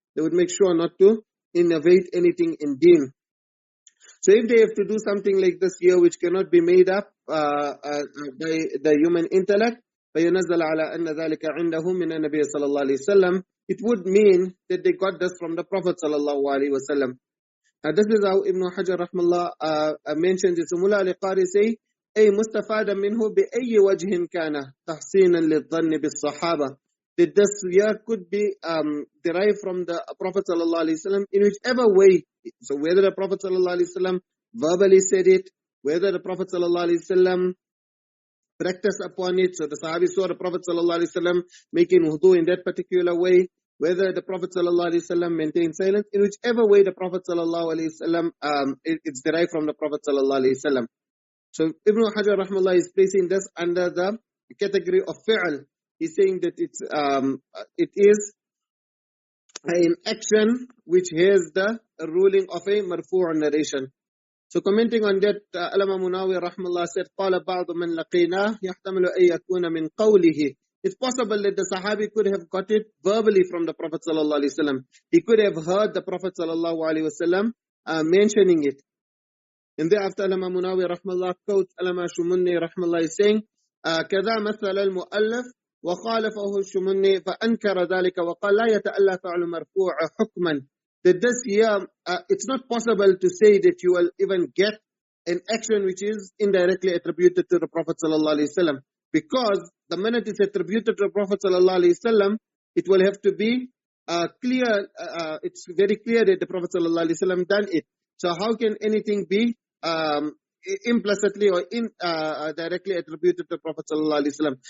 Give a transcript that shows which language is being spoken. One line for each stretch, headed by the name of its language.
English: They would make sure not to innovate anything in deen. So if they have to do something like this here, which cannot be made up by the human intellect,
Arabic: فَيُنَزَّلَ عَلَىٰ أَنَّ ذَلِكَ عِنْدَهُ مِنَ النَّبِيِّ صَلَى اللَّهُ عَلَيْهِ وسلم,
English: it would mean that they got this from the Prophet sallallahu alaihi wasallam. This is how Ibn Hajar rahmallah mentions it. So Mullah al-Qari say,
Arabic: أي مستفادا منه بأي وجه كان تحسينا للظن بالصحابة.
English: That this here could be derived from the Prophet sallallahu alaihi wasallam in whichever way. So whether the Prophet sallallahu alaihi wasallam verbally said it, whether the Prophet sallallahu alaihi wasallam practiced upon it. So the Sahabi saw the Prophet sallallahu alaihi wasallam making wudu in that particular way, whether the Prophet sallallahu alaihi wasallam maintained silence, in whichever way the Prophet sallallahu alaihi wasallam it's derived from the Prophet sallallahu alaihi wasallam. So Ibn Hajar rahmallah is placing this under the category of fi'al. He's saying that it is an action which has the ruling of a marfu' narration. So commenting on that, Allama Munawi rahmallah said,
Arabic: قال بعض من لقيناه يحتمل أن يكون من قوله.
English: It's possible that the Sahabi could have got it verbally from the Prophet sallallahu alaihi wasallam. He could have heard the Prophet sallallahu alaihi wasallam mentioning it. And thereafter, Allama Munawi rahmallah quotes Allama Shumunni rahmallah is saying,
Arabic: كذا مثل المؤلف وخالفه الشمني فأنكر ذلك وقال لا يتألى فعل مرفوع حكما.
English: That this year, it's not possible to say that you will even get an action which is indirectly attributed to the Prophet sallallahu alaihi wasallam, because the minute it's attributed to the Prophet sallallahu alaihi wasallam, it will have to be clear. It's very clear that the Prophet sallallahu alaihi wasallam done it. So how can anything be implicitly or directly attributed to the Prophet sallallahu alaihi wasallam?